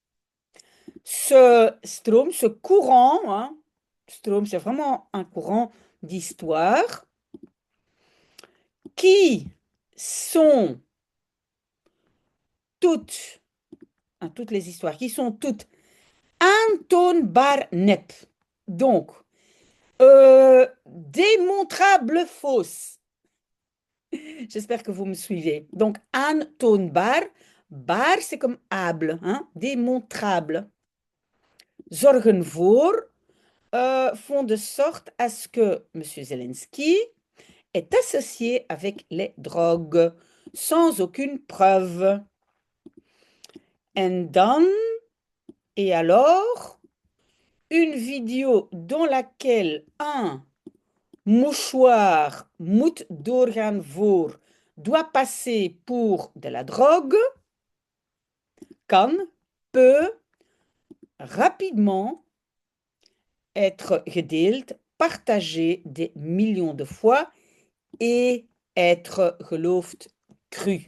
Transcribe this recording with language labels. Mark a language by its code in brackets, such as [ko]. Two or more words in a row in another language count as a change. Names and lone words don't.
[fr] Ce courant, hein, c'est vraiment un courant d'histoire qui sont toutes les histoires, qui sont toutes [nl] aantoonbaar nep. [fr] Donc, démontrable fausse. J'espère que vous me suivez. Donc, aantoonbaar. Bar, c'est comme able, hein? Démontrable. [nl] Zorgen voor [fr] font de sorte à ce que M. Zelensky est associé avec les drogues, sans aucune preuve. Et alors, une vidéo dans laquelle un mouchoir [nl] moet doorgaan voor [fr] doit passer pour de la drogue, peut rapidement être gedeeld, partagé des millions de fois et être geloofd cru.